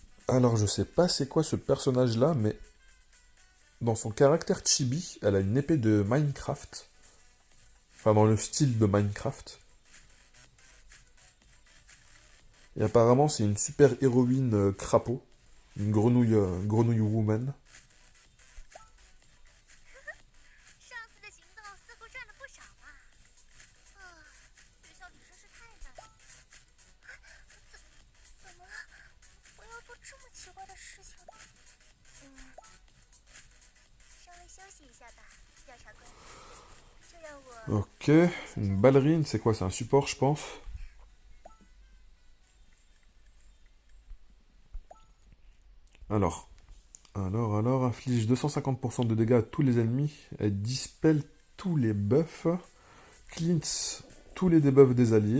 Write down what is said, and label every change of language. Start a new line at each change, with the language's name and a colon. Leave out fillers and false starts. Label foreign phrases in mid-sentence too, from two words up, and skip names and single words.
French: Alors, je sais pas c'est quoi ce personnage-là, mais dans son caractère chibi, elle a une épée de Minecraft. Enfin, dans le style de Minecraft. Et apparemment, c'est une super héroïne crapaud. Une grenouille woman.
Chinese: 上次的行动似乎赚了不少啊！啊，学校里真是太难了。怎么了？我要做这么奇怪的事情？稍微休息一下吧，调查官。就让我
French: Ok, une ballerine, c'est quoi? C'est un support, je pense. Alors, alors, inflige 250% de dégâts à tous les ennemis. Elle dispelle tous les buffs. Cleanse tous les debuffs des alliés.